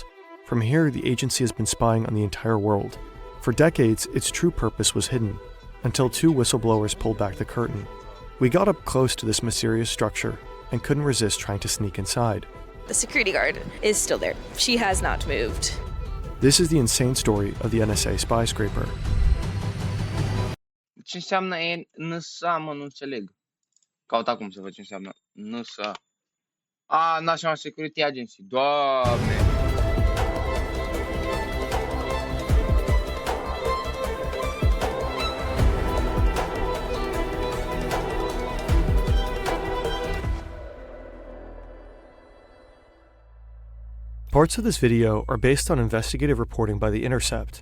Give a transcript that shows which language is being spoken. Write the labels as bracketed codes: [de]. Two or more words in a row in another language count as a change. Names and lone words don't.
[en] From here, the agency has been spying on the entire world. For decades, its true purpose was hidden, until two whistleblowers pulled back the curtain. We got up close to this mysterious structure and couldn't resist trying to sneak inside. The security guard is still there. She has not moved. This is the insane story of the NSA Spyscraper. [ro] Ce înseamnă NSA, mă, nu înțeleg. Caut acum să văd ce înseamnă NSA. [en] National Security Agency. [ro] Doamne! [en] Parts of this video are based on investigative reporting by The Intercept.